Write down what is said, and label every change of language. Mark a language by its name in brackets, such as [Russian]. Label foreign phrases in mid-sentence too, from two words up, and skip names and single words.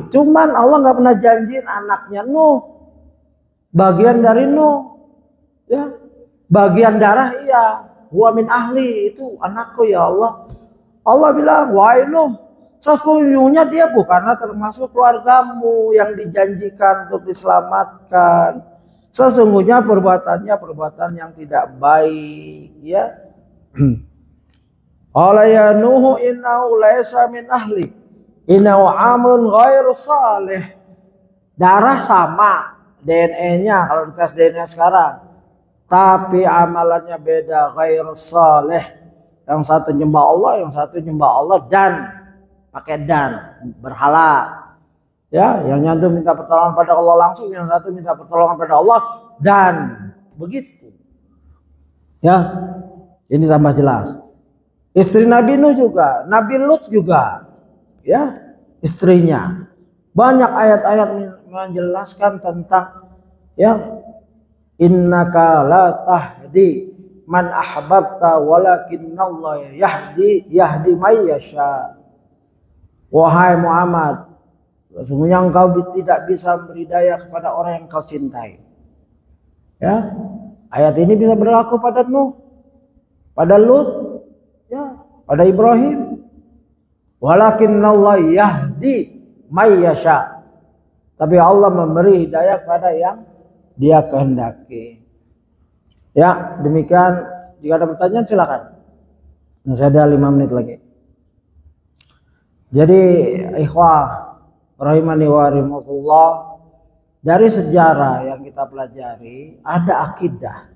[Indonesian] Cuman Allah nggak pernah janjiin anaknya Nuh. Bagian dari Nuh, ya, bagian darah iya, [Arabic] هو من أهلي, [Indonesian] itu anakku ya Allah. Allah bilang, wahai Nuh, sesungguhnya dia bukanlah termasuk keluargamu yang dijanjikan untuk diselamatkan. Sesungguhnya perbuatannya perbuatan yang tidak baik, ya. [Arabic] قال يا نوح إنه ليس من أهلي، إنه أمر غير صالح. [Indonesian] Darah sama, DNA-nya kalau dites DNA sekarang, tapi amalannya beda, [Arabic] غير صالح. [Indonesian] Yang satu nyembah Allah, yang satu nyembah Allah dan pakai dan berhala. Ya, yang nyatu minta pertolongan pada Allah langsung, yang satu minta pertolongan pada Allah dan begitu. Ya, ini tambah jelas. Istri Nabi Nuh juga, Nabi Lut juga, ya, istrinya. Banyak ayat-ayat menjelaskan tentang ya [Arabic] إنك لا تهدي من أحببت ولكن الله يهدي من يشاء. [Indonesian] Wahai Muhammad, sesungguhnya engkau tidak bisa memberi daya kepada orang yang kau cintai. Ya, ayat ini bisa berlaku pada Nuh, pada Lut, ya, pada Ibrahim. [Arabic] ولكن الله يهدي من يشاء. [Indonesian] Tapi Allah memberi hidayah kepada yang Dia kehendaki. Ya, demikian. Jika ada pertanyaan silakan. Nah, saya ada 5 menit lagi. Jadi [Arabic] إخوة رحمني ورحمكم الله, [Indonesian] dari sejarah yang kita pelajari ada akidah.